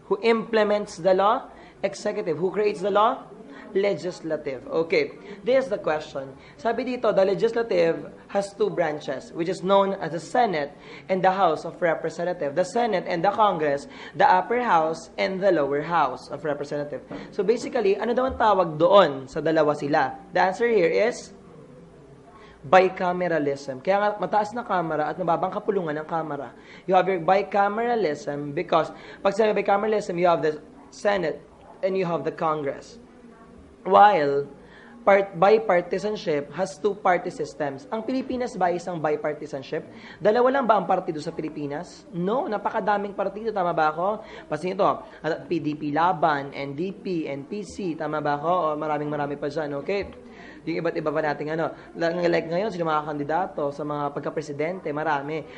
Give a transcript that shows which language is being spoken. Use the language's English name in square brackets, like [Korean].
[English] Who implements the law? Executive. Who creates the law? Legislative. Okay. This is the question. [Filipino] Sabi dito, [English] the legislative has two branches, which is known as the Senate and the House of Representatives. The Senate and the Congress, the upper house and the lower house of Representatives. [Filipino] So basically, ano daw ang tawag doon sa dalawa sila? [English] The answer here is bicameralism. [Filipino] Kaya nga, mataas na kamera at mababang kapulungan ng kamera. [English] You have your bicameralism because pag sabi bicameralism, you have the Senate and you have the Congress. While bipartisanship has two-party systems. [Filipino] Ang Pilipinas ba isang bipartisanship? Dalawa lang ba ang partido sa Pilipinas? No, napakadaming partido. Tama ba ako? Kasi ito, PDP Laban, NDP, NPC. Tama ba ako? O maraming pa dyan, okay? Yung iba't iba pa nating like ngayon, sino mga kandidato sa mga pagka-presidente, marami.